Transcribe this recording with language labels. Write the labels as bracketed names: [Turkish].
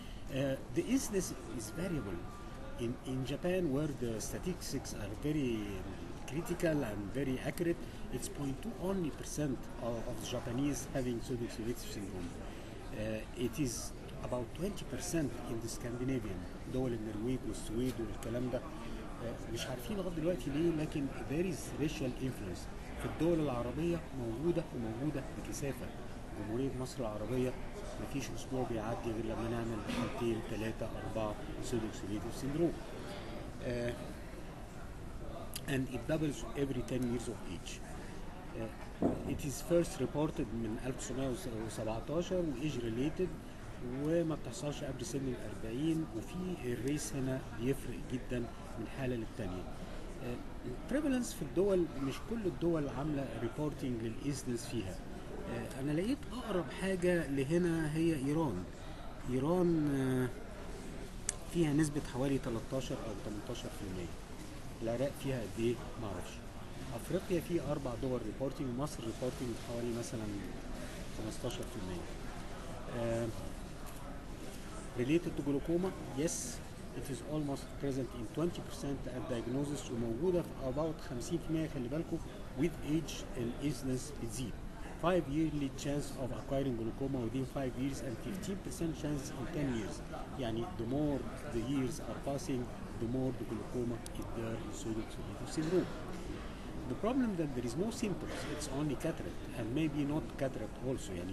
[English] The incidence is variable. In Japan, where the statistics are very critical and very accurate, it's 0.2% only of the Japanese having pseudo-exfoliative syndrome. It is about 20% in the Scandinavian, [Arabic] دول النرويج والسويد والكلام ده. مش عارفين لغايه دلوقتي ليه، لكن [English] there is racial influence. [Arabic] في الدول العربيه موجوده بكثافه. جمهوريه مصر العربيه مفيش اسبوع بيعدي غير لما نعمل حالتين 3 4 pseudo-exfoliative syndrome. [English] And it doubles every 10 years of age. It is first reported [Arabic] من 1917 و [English] age related، [Arabic] وما بتحصلش قبل سن ال 40، وفي الريس هنا بيفرق جدا من حاله للتانيه. prevalence في الدول، مش كل الدول عامله ريبورتنج للإنسيدنس فيها. انا لقيت اقرب حاجه لهنا هي ايران. فيها نسبه حوالي 13 او 18%. العراق فيها قد ايه معرفش. افريقيا فيه 4 دول ريبورتنج، مصر ريبورتنج حوالي مثلا 15%. [English] related to glaucoma, yes, it is almost present in 20% at diagnosis، [Arabic] وموجوده في [English] about 50%. [Arabic] خلي بالكم [English] with age [Arabic] الانسيدنس بتزيد. [English] 5 yearly chance of acquiring glaucoma within 5 years and 15% chance in 10 years. يعني the more the years are passing, the more the glaucoma is there in pseudo-exfoliative syndrome. The problem that there is no symptoms, it's only cataract, and maybe not cataract also.